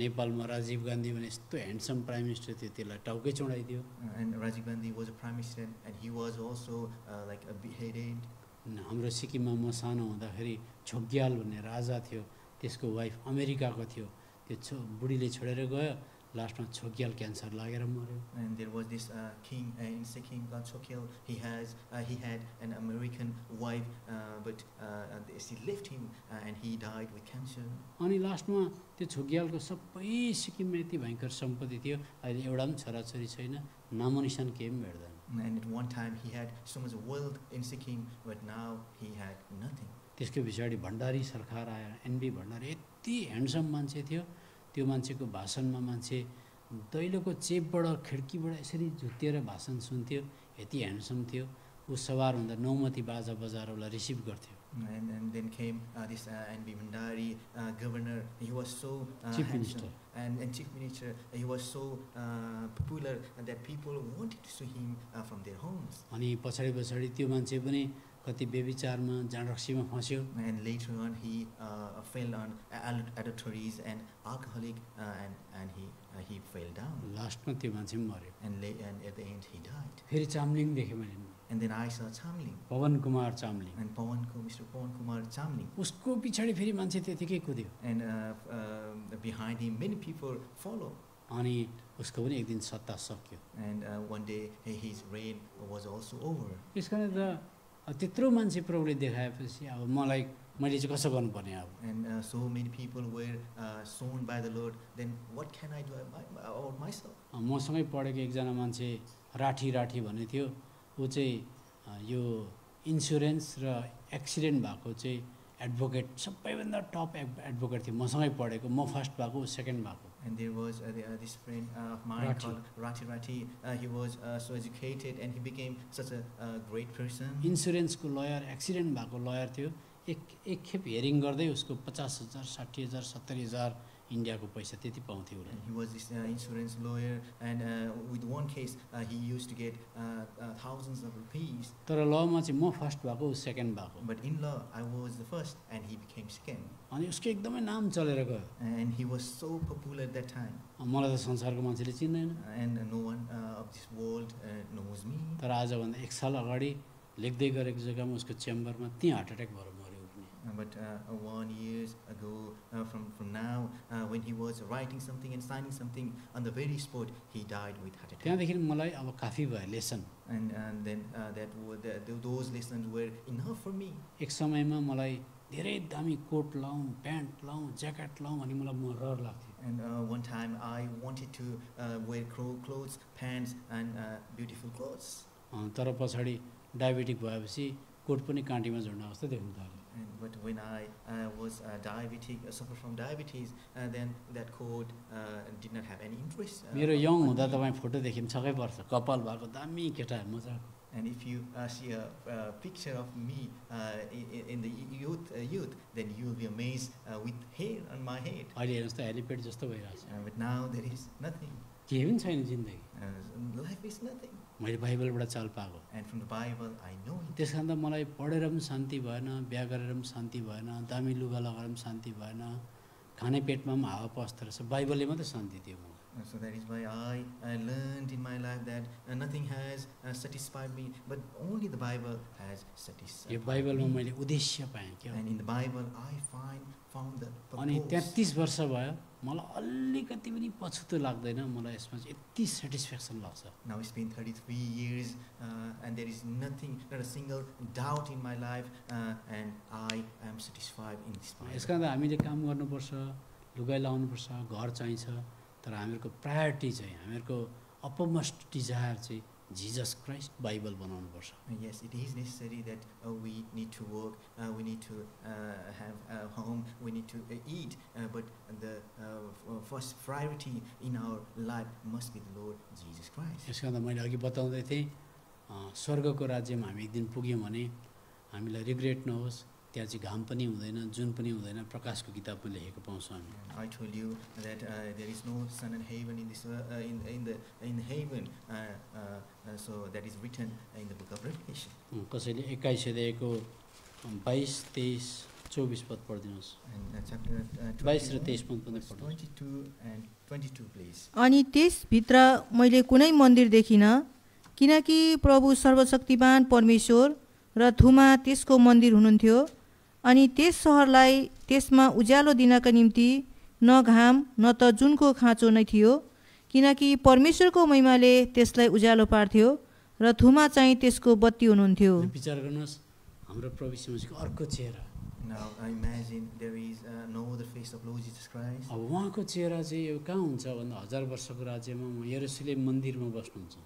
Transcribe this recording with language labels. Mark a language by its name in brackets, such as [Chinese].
[Nepali] नेपालमा राजीव गान्धी भने यस्तो ह्यान्डसम प्राइम मिनिस्टर थियो त्यसलाई टाउकै चढाइदियो [English] And Rajiv Gandhi was a prime minister, and he was also like beheaded. [Nepali] हाम्रो सिक्किममा म सानो हुँदाखेरि छोग्याल भन्ने राजा थियो त्यसको वाइफ अमेरिकाको थियो त्यो बुढीले छोडेर गयो लास्टमा छोग्याल क्यान्सर लागेर मर्यो [English] And there was this king in Sikkim called Chokyal. He had an American wife, but she left him, and he died with cancer. [Nepali] अनि लास्टमा त्यो छोग्यालको सबै सिक्किममा यति भयङ्कर सम्पत्ति थियो अहिले एउटा पनि छोराछोरी छैन नामोनिसान केही पनि भेट्दैन [English] And at one time he had so much wealth in Sikkim, but now he had nothing. [Nepali] त्यसको पछाडि भण्डारी सरकार आयो एनबी भण्डारी यति ह्यान्डसम मान्छे थियो त्यो मान्छेको भाषणमा मान्छे दैलोको चेपबाट खिड्कीबाट यसरी झुत्तिएर भाषण सुन्थ्यो यति ह्यान्डसम थियो ऊ सवार हुँदा नौमती बाजा बजाएर उसलाई रिसिभ गर्थ्यो [English] And then came this NB Bhandari governor. He was so Chief handsome. Minister. And Chief Minister. He was so popular that people wanted to see him from their homes. [Nepali] अनि पछाडि पछाडि त्यो मान्छे पनि कति व्यभिचारमा जाँडरक्सीमा फस्यो [English] And later on he fell on adulteries and alcoholic, and he fell down. [Nepali] लास्टमा त्यो मान्छे पनि मर्यो [English] And at the end he died. [Nepali] फेरि चामलिङ देखेँ मैले [English] And then I saw Chamling. [Nepali] Pawan Kumar Chamling [English] And Mr. Pawan Kumar Chamling. [Nepali] उसको पछाडि फेरि मान्छे त्यतिकै कुद्यो [English] And behind him many people follow. [Nepali] अनि उसको पनि एक दिन सत्ता सक्यो [English] And one day his reign was also over. [Nepali] त्यस कारण त त्यत्रो मान्छे प्रभुले देखाएपछि अब मलाई मैले चाहिँ कसो गर्नुपर्ने अब [English] And so many people were sown by the Lord. Then what can I do about myself? [Nepali] मसँगै पढेको एकजना मान्छे राठी भन्ने थियो ऊ चाहिँ यो इन्सुरेन्स र एक्सिडेन्ट भएको चाहिँ एडभोकेट सबैभन्दा टप एडभोकेट थियो मसँगै पढेको म फर्स्ट भएको ऊ सेकेन्ड भएको [English] And there was this friend of mine called Rati. He was so educated and he became such a great person. [Nepali] इन्सुरेन्सको lawyer accident भएको लयर थियो एक खेप हेरिङ गर्दै उसको 50,000 60,000 70,000 इन्डियाको पैसा त्यति पाउँथ्यो उसले [English] He was this insurance lawyer, and with one case he used to get thousands of rupees. [Nepali] तर लमा चाहिँ म फर्स्ट भएको ऊ सेकेन्ड भएको [English] But in law, I was the first, and he became second. [Nepali] अनि उसको एकदमै नाम चलेर गयो [English] And he was so popular at that time, [Nepali] मलाई त संसारको मान्छेले चिन्दैन [English] and no one of this world knows me. [Nepali] तर आजभन्दा 1 साल अगाडि लेख्दै गरेको जग्गामा उसको चेम्बरमा त्यहाँ हार्ट एट्याक भएर मर्यो उठ्ने [English] But 1 year ago, from now, when he was writing something and signing something, on the very spot, he died with heart attack. [Nepali] त्यहाँदेखि मलाई अब काफी भयो lesson [English] And then those lessons were enough for me. [Nepali] एक समयमा मलाई धेरै दामी coat लाउँ pant लाउँ jacket लाउँ अनि मलाई म रहर लाग्थ्यो [English] And one time I wanted to wear clothes, pants, and beautiful clothes. [Nepali] तर पछाडि डायबेटिक भएपछि कोट पनि काँटीमा झुन्डा जस्तो देख्न थाल्यो [English] But when I was diabetic, suffered from diabetes, then that quote did not have any interest. [Nepali] मेरो यङ [English] on [Nepali] हुँदा [English] me. [Nepali] तपाईँ फोटो देख्यो भने छक्कै पर्छ, कपाल भएको दामी केटा मजाको। [English] And if you see a picture of me in the youth, then you will be amazed with hair on my head. [Nepali] अहिले हेर्नुहोस् त हेलिपेड जस्तो भइरहेछ, [English] But now there is nothing. [Nepali] केही पनि छैन जिन्दगी। [English] Life is nothing. [Nepali] मैले बाइबलबाट चाल पाएको, [English] And from the Bible, I know it. [Nepali] त्यस कारण त मलाई पढेर पनि शान्ति भएन, बिहा गरेर पनि शान्ति भएन, दामी लुगा लगाएर पनि शान्ति भएन, खाने पेटमा पनि हावा पस्दो रहेछ, बाइबलले मात्रै शान्ति दियो मलाई। [English] So that is why I learned in my life that nothing has satisfied me, but only the Bible has satisfied [Nepali] यो बाइबलमा [English] me. [Nepali] मैले उद्देश्य पाएँ क्या। [English] And in the Bible, I found the [Nepali] अनि [English] purpose. [Nepali] 33 वर्ष भयो, मलाई अलिकति पनि पछुतो लाग्दैन, मलाई यसमा चाहिँ यति सेटिस्फ्याक्सन लाग्छ। [English] Now it's been 33 years, and there is nothing, not a single doubt in my life, and I am satisfied in this Bible. [Nepali] यस कारण हामीले काम गर्नुपर्छ, लुगाइ लाउनुपर्छ, घर चाहिन्छ, तर हामीहरूको प्रायोरिटी चाहिँ, हामीहरूको अपमोस्ट डिजायर चाहिँ जिजस क्राइस्ट बाइबल बनाउनुपर्छ। [English] Yes, it is necessary that we need to work, we need to have a home, we need to eat, but the first priority in our life must be the Lord Jesus Christ. [Nepali] यस कारण मैले अघि बताउँदै थिएँ, स्वर्गको राज्यमा हामी एक दिन पुग्यौँ भने हामीलाई रिग्रेट नहोस्, त्यहाँ चाहिँ घाम पनि हुँदैन, जुन पनि हुँदैन, प्रकाशको किताबमा लेखेको पाउँछौँ हामी। [English] I told you that there is no sun in heaven in this in heaven, so that is written in the book of Revelation. [Nepali] कसैले 21 अध्यायको 22, 23, 24 पद पढिदिनुहोस्। [English] And chapter [Nepali] 22 र [English] 21, [Nepali] 23 पद पनि [English] verse [Nepali] पढ्नुहोस्। [English] 22 and 22, please. [Nepali] अनि त्यसभित्र मैले कुनै मन्दिर देखिनँ, किनकि प्रभु सर्वशक्तिमान परमेश्वर र थुमा त्यसको मन्दिर हुनुहुन्थ्यो। अनि त्यस सहरलाई त्यसमा उज्यालो दिनका निम्ति न घाम न त जुनको खाँचो नै थियो, किनकि परमेश्वरको महिमाले त्यसलाई उज्यालो पार्थ्यो र थुमा चाहिँ त्यसको बत्ती हुनुहुन्थ्यो। विचार गर्नुहोस्, हाम्रो प्रभु यीशु मसीहको अर्को चेहरा। [English] Now I imagine there is no other face of Lord Jesus Christ. [Nepali] अब उहाँको चेहरा चाहिँ यो कहाँ हुन्छ भन्दा 1000 वर्षको राज्यमा यरुशलेम मन्दिरमा बस्नुहुन्छ।